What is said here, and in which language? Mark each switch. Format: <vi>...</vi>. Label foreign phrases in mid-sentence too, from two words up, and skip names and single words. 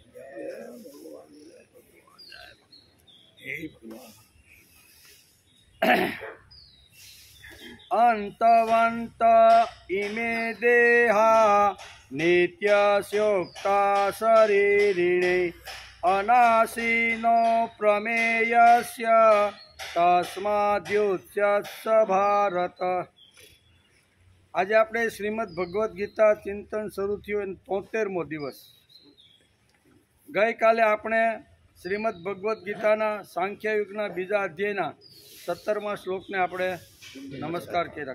<sa>अंतवंत इमे देहा नित्यसुक्ता शरीरिणे अनासीनो प्रमेयस्य तस्माद्युध्यस्व भारत।</sa> <gu>આજે આપણે શ્રીમદ ભગવદ્ ગીતા ચિંતન શરૂ થયું 73મો દિવસ। ગઈકાલે આપણે શ્રીમદ ભગવદ્ ગીતાના સાંખ્યયુગના બીજા અધ્યાયના 17મા શ્લોકને આપણે નમસ્કાર કર્યા।</gu>